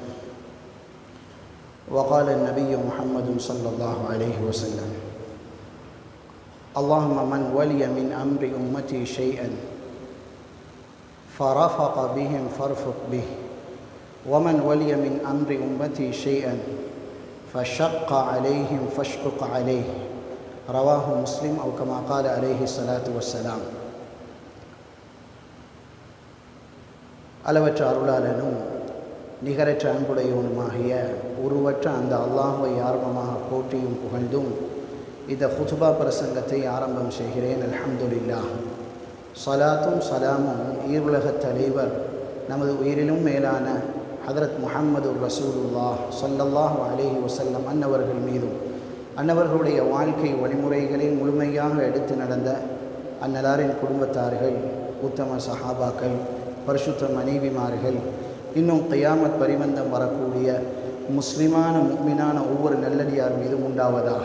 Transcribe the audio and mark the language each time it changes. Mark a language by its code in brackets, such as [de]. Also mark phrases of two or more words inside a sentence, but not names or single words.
[ar] وقال النبي محمد صلى الله عليه وسلم اللهم من ولي من أمر أمتي شيئا فرفق بهم فارفق به ومن ولي من أمر أمتي شيئا فشق عليهم فاشقق عليه رواه مسلم أو كما قال عليه الصلاة والسلام [ta] அளவற்ற அருளாளனும் நிகரற்ற அன்புடையவனுமாகிய உருவற்ற அந்த அல்லாஹ்வை ஆரம்பமாக போற்றியும் புகழ்ந்தும் இந்த ஹுத்பா பிரசங்கத்தை ஆரம்பம் செய்கிறேன். [ar] அல்ஹம்துலில்லாஹ். [ta] ஸலாத்தும் சலாமும் ஈருலகத் தலைவர் நமது உயிரிலும் மேலான ஹதரத் முஹம்மது ரசூலுல்லாஹ் [ar] صلى الله عليه وسلم [ta] அன்னவர்கள் மீதும் அன்னவர்களுடைய வாழ்க்கை வழிமுறைகளை முழுமையாக எடுத்து நடந்த அன்னலாரின் குடும்பத்தார்கள், உத்தம சஹாபாக்கள், பரிசுத்த மனைவிமார்கள், இன்னும் கியாமத் பரிவந்தம் வரக்கூடிய முஸ்லிமான முஃமினான ஒவ்வொரு நல்லடியார் மீதும் உண்டாவதாக.